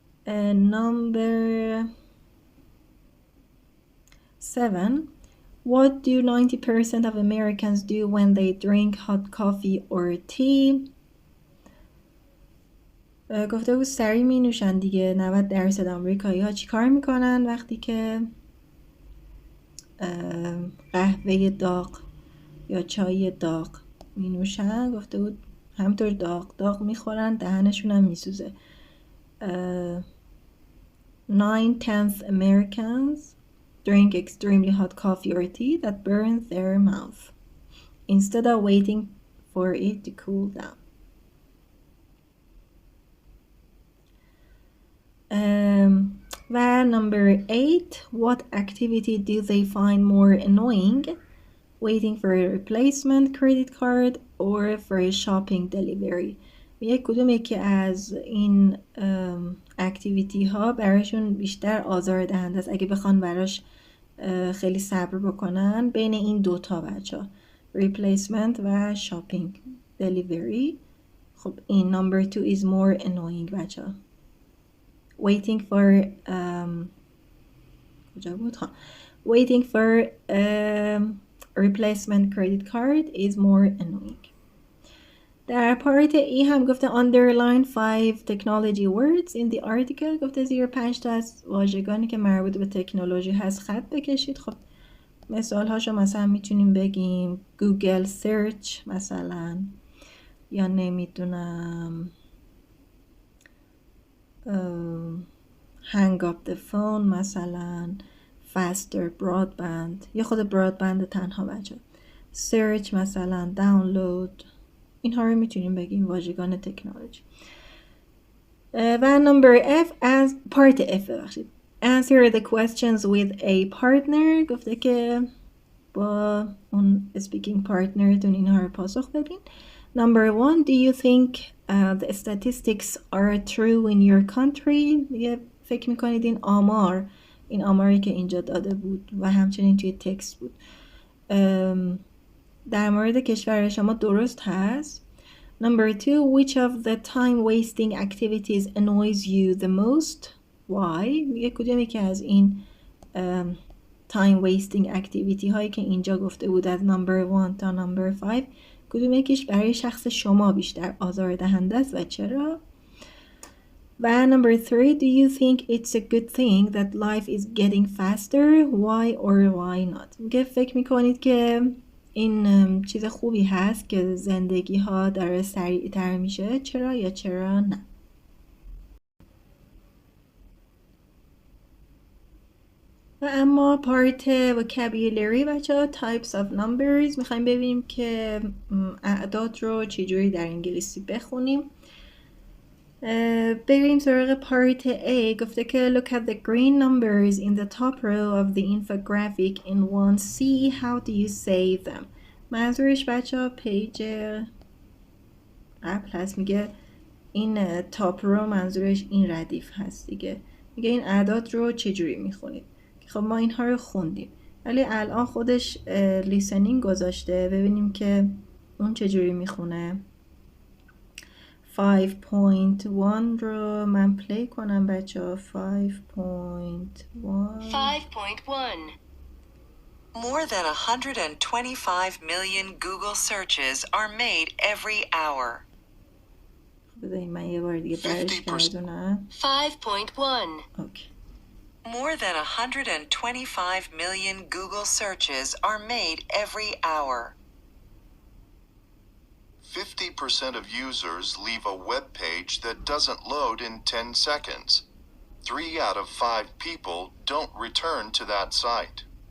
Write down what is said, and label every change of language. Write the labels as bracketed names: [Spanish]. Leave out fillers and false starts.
[English] Number 7, what do 90% of Americans do when they drink hot coffee or tea؟ [Persian] گفته بود سریع می نوشن دیگه. 90% آمریکایی ها چی کار میکنن وقتی که قهوه داغ یا چای داغ می نوشن؟ گفته بود همطور داغ میخورن، دهنشون هم میسوزه. [English] 9/10 Americans drink extremely hot coffee or tea that burns their mouth instead of waiting for it to cool down. و number 8, what activity do they find more annoying? Waiting for a replacement credit card or for a shopping delivery. [Persian] کدوم یکی از این اکتیویتی ها براشون بیشتر آزار دهنده است اگه بخوان براش خیلی صبر بکنن؟ بین این دوتا بچه replacement و shopping delivery. خب این [English] number 2 is more annoying بچه. waiting for [Persian] کجا بود؟ [English] waiting for replacement credit card is more annoying. [Persian] در پارت ای هم گفته [English] underline 5 technology words in the article. [Persian] گفته زیر 5 تا از واژگانی که مربوط به تکنولوژی هست خط بکشید. خب مثال هاشو مثلا میتونیم بگیم گوگل سرچ مثلا، یا نمیدونم [English] hang up the phone [Persian] مثلا، [English] faster broadband [Persian] یا خود broadband تنها بچه، search مثلا، download. اینها رو میتونیم بگیم واژگان تکنولوژی. و number F از part F ببخشید [English] answer the questions with a partner. [Persian] گفته که با اون speaking partner تون اینها رو پاسخ بدین. [English] Number 1, do you think the statistics are true in your country؟ [Persian] فکر میکنید این آماری که اینجا داده بود و همچنین توی تکست بود در مورد کشور شما درست هست؟ [English] Number 2, which of the time wasting activities annoys you the most? Why؟ [Persian] میگه کدومی که از این time wasting activity هایی که اینجا گفته بود از number 1 تا number 5 کدوم یکیش برای شخص شما بیشتر آزار دهنده است و چرا؟ و [English] number 3, do you think it's a good thing that life is getting faster? Why or why not؟ [Persian] میگه فکر میکنید که این چیز خوبی هست که زندگی ها داره سریعتر میشه؟ چرا یا چرا نه؟ و اما پارت vocabulary بچه ها [English] types of numbers [Persian] میخوایم ببینیم که اعداد رو چجوری در انگلیسی بخونیم. بریم سراغ پارت A. گفته که [English] look at the green numbers in the top row of the infographic in 1C. How do you say them؟ [Persian] منظورش بچه ها پیج قبل هست. میگه این تاپ رو منظورش این ردیف هست دیگه. میگه این اعداد رو چجوری میخونید؟ خب ما اینها رو خوندیم ولی الان خودش لیسنینگ گذاشته، ببینیم که اون چجوری میخونه. 5 5.1 رو من پلی کنم بچه ها. 5.1. [English] 5.1 More than 125 million Google searches are made every hour. [Persian] بذارید من یه بار دیگه برش گردونم. [English] 5.1 [Persian] اوکی. [English] More than 125 million Google searches are made every hour. 50% of users leave a web page that doesn't load in 10 seconds. 3 out of 5 people don't return to that site.